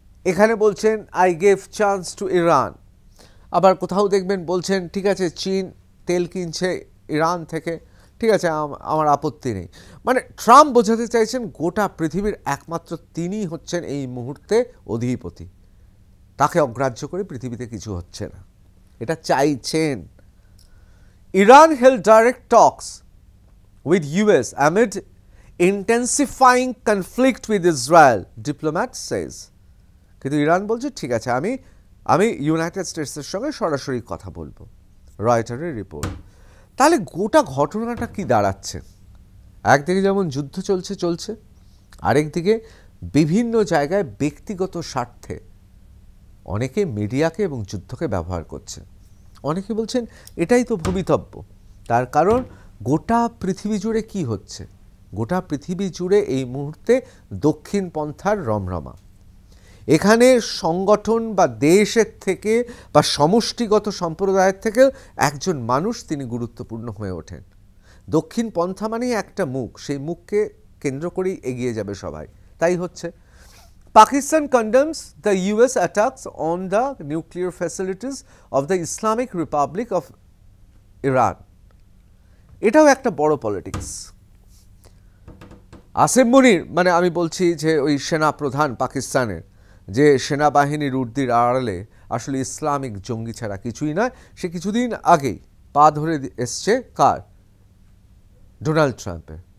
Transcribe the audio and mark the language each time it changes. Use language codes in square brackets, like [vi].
[bn] এখানে বলছেন [en] I gave chance to Iran, [bn] আবার কোথাও দেখবেন বলছেন ঠিক আছে চীন তেল কিনছে ইরান থেকে, ঠিক আছে আমার আপত্তি নেই। মানে ট্রাম্প বোঝাতে চাইছেন গোটা পৃথিবীর একমাত্র তিনিই হচ্ছেন এই মুহূর্তে অধিপতি, তাকে অগ্রাহ্য করে পৃথিবীতে কিছু হচ্ছে না, এটা চাইছেন। [en] Iran held direct talks with US amid intensifying conflict with Israel, diplomat says. [bn] কিন্তু ইরান বলছে ঠিক আছে আমি ইউনাইটেড স্টেটসের সঙ্গে সরাসরি কথা বলবো, রয়টারের রিপোর্ট। তাহলে গোটা ঘটনাটা কি দাঁড়াচ্ছে? একদিকে যেমন যুদ্ধ চলছে, আরেকদিকে বিভিন্ন জায়গায় ব্যক্তিগত স্বার্থে অনেকে মিডিয়াকে এবং যুদ্ধকে ব্যবহার করছে। অনেকে বলছেন এটাই তো ভবিতব্য, তার কারণ গোটা পৃথিবী জুড়ে কি হচ্ছে, গোটা পৃথিবী জুড়ে এই মুহূর্তে দক্ষিণ পন্থার রমরমা। এখানে সংগঠন বা দেশের থেকে বা সমষ্টিগত সম্প্রদায়ের থেকে একজন মানুষ তিনি গুরুত্বপূর্ণ হয়ে ওঠেন। দক্ষিণ পন্থা মানেই একটা মুখ, সেই মুখকে কেন্দ্র করেই এগিয়ে যাবে সবাই, তাই হচ্ছে। [en] Pakistan condemns the US attacks on the nuclear facilities of the Islamic Republic of Iran. [bn] এটাও একটা বড় পলিটিক্স। আসিম মুনির, মানে আমি বলছি যে ওই সেনা প্রধান পাকিস্তানের, যে সেনাবাহিনীর উর্দির আড়ালে আসলে ইসলামিক জঙ্গি ছাড়া কিছুই নয়, সে কিছুদিন আগেই পা ধরে এসছে কার? ডোনাল্ড ট্রাম্পের।